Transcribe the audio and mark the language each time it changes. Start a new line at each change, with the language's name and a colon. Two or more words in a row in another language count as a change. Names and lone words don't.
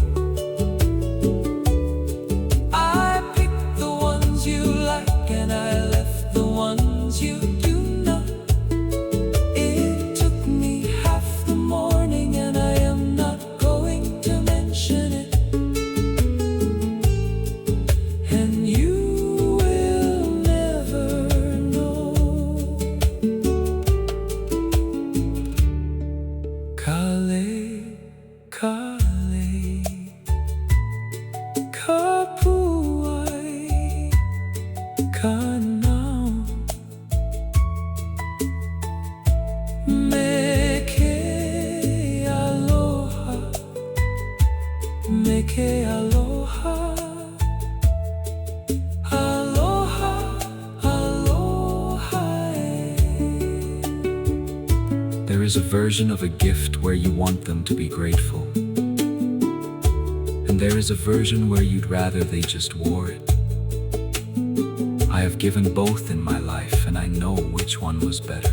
English: I picked the ones you like and I left the ones you do not. It took me half the morning and I am not going to mention it. And you will never know.
Hawaiian: Kale, kale, kapuai, kanao, meke aloha, meke aloha. Aloha, aloha.
English: There is a version of a gift where you want them to be grateful. And there is a version where you'd rather they just wore it. I have given both in my life and I know which one was better.